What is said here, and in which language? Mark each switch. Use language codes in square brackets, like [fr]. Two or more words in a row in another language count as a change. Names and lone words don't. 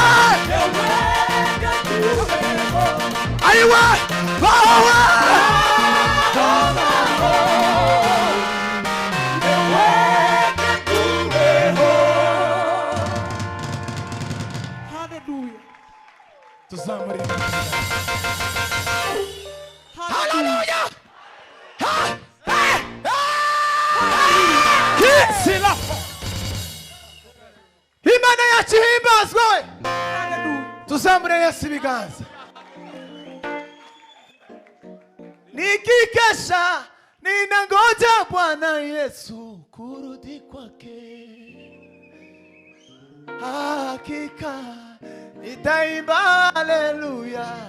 [rw] aiwa power hallelujah tuzamure hallelujah kisila imana yacu himbazwe tuzamure Yesu ibiganza [sw] nikikesha ninangoja Bwana Yesu kurudi kwake hakika nitaimba haleluya